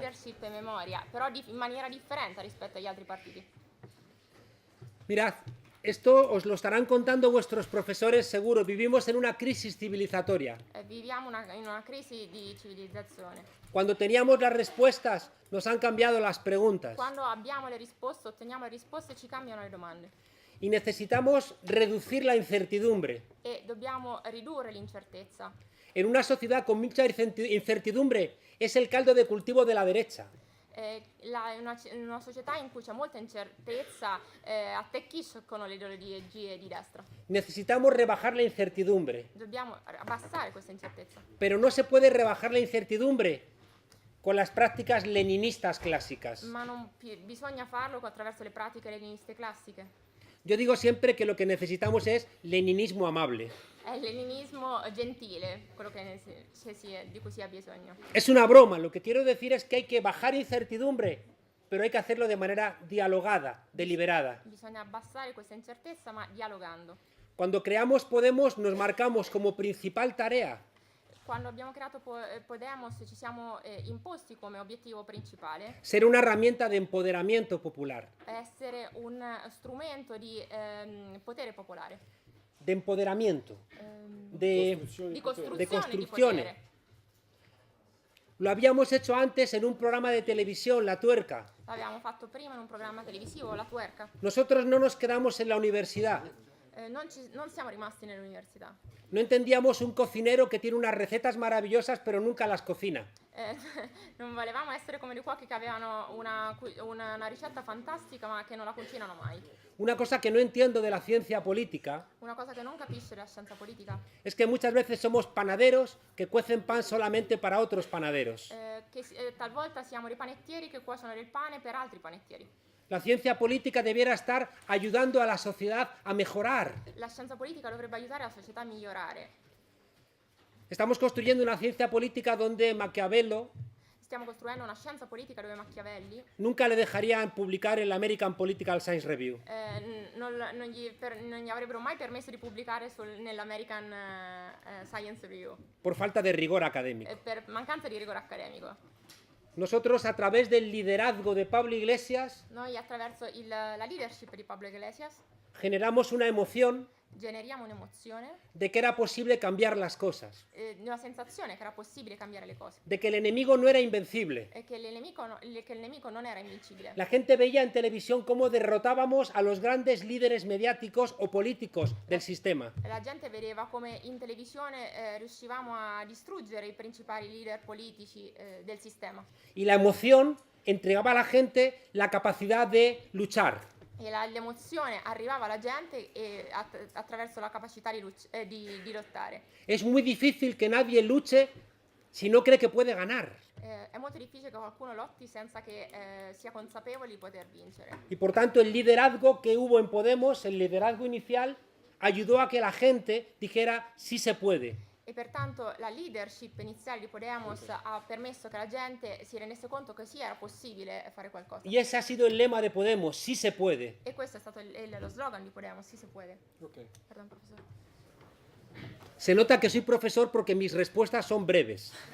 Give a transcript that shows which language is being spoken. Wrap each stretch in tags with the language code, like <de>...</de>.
<it>Leadership e memoria, però in maniera differente rispetto agli altri partiti.</it> <es>Mirad, esto os lo estarán contando vuestros profesores seguro. Vivimos en una crisis civilizatoria.</es> <it>Viviamo in una crisi di civilizzazione.</it> <es>Cuando teníamos las respuestas, nos han cambiado las preguntas.</es> <it>Quando abbiamo le risposte, otteniamo le risposte, ci cambiano le domande.</it> <es>Y necesitamos reducir la incertidumbre.</es> <it>E dobbiamo ridurre l'incertezza.</it> <es>En una sociedad con mucha incertidumbre es el caldo de cultivo de la derecha.</es> <it>In una società in cui c'è molta incertezza, attecchiscono le ideologie di destra.</it> <es>Necesitamos rebajar la incertidumbre.</es> <it>Dobbiamo abbassare questa incertezza.</it> <es>Pero no se puede rebajar la incertidumbre con las prácticas leninistas clásicas.</es> <it>Ma bisogna farlo attraverso le pratiche leniniste classiche.</it> <es>Yo digo siempre que lo que necesitamos es leninismo amable.</es> <it>È il leninismo gentile, quello di cui si ha bisogno.</it> <es>Es una broma, lo que quiero decir es que hay que bajar incertidumbre pero hay que hacerlo de manera dialogada, deliberada.</es> <it>Bisogna abbassare questa incertezza, ma dialogando.</it> <es>Cuando creamos Podemos nos marcamos como principal tarea</es> <it>Quando abbiamo creato Podemos ci siamo imposti come obiettivo principale</it> <es>ser una herramienta de empoderamiento popular,</es> <it>essere un strumento di potere popolare,</it> <es>de empoderamiento, de</es> <it>di</it> <es>de</es> <it>costruzione di</it> <es>construcción.</es> <it>potere.</it> <es>Lo habíamos hecho antes en un programa de televisión, La Tuerca.</es> <it>L'abbiamo fatto prima in un programma televisivo, La Tuerca.</it> <es>Nosotros no nos quedamos en la universidad.</es> <it>Non siamo rimasti nell'università.</it> <es>No entendíamos un cocinero que tiene unas recetas maravillosas pero nunca las cocina.</es> <it>Non volevamo essere come dei cuochi che avevano una ricetta fantastica ma che non la cucinano mai.</it> <es>Una cosa que no entiendo de la ciencia política</es> <it>Una cosa che non capisce la scienza politica</it> <es>es que muchas veces somos panaderos que cuecen pan solamente para otros panaderos.</es> <it>talvolta siamo dei panettieri che cuociono del pane per altri panettieri.</it> <es>La ciencia política debiera estar ayudando a la sociedad a mejorar.</es> <it>La scienza politica dovrebbe aiutare la società a migliorare.</it> <es>Estamos construyendo una ciencia política donde Maquiavelo</es> <it>Stiamo costruendo una scienza politica dove Machiavelli</it> <es>nunca le dejarían publicar el American Political Science Review.</es> <it>non gli avrebbero mai permesso di pubblicare nell'American Science Review</it> <es>Por falta de rigor académico.</es> <it>per mancanza di rigore accademico.</it> <es>Nosotros, a través del liderazgo de Pablo Iglesias,</es> <it>Noi attraverso la leadership di Pablo Iglesias</it> <es>generamos una emoción</es> <it>generiamo un'emozione,</it> <es>de que era posible cambiar las cosas,</es> <it>una sensazione che era possibile cambiare le cose</it> <es>de que el enemigo no era invencible.</es> <it>e che il nemico non era invincibile.</it> <es>La gente veía en televisión cómo derrotábamos a los grandes líderes mediáticos o políticos del sistema.</es> <it>La gente vedeva come in televisione riuscivamo a distruggere i principali leader politici del sistema.</it> <es>Y la emoción entregaba a la gente la capacidad de luchar.</es> <it>E l'emozione arrivava alla gente attraverso la capacità di lottare.</it> <es>Es muy difícil que nadie luche si no cree que puede ganar.</es> <it>È molto difficile che qualcuno lotti senza che sia consapevole di poter vincere.</it> <es>Y por tanto el liderazgo que hubo en Podemos, el liderazgo inicial, ayudó a que la gente dijera sí se puede.</es> <it>E pertanto la leadership iniziale di Podemos ha permesso che la gente si rendesse conto che sì, era possibile fare qualcosa.</it> <es>Y ese ha sido el lema de Podemos, sí se puede.</es> <it>E questo è stato lo slogan di Podemos, sì si puede. Ok.</it> <es>Perdón, professore. Se nota que soy profesor porque mis respuestas son breves.</es>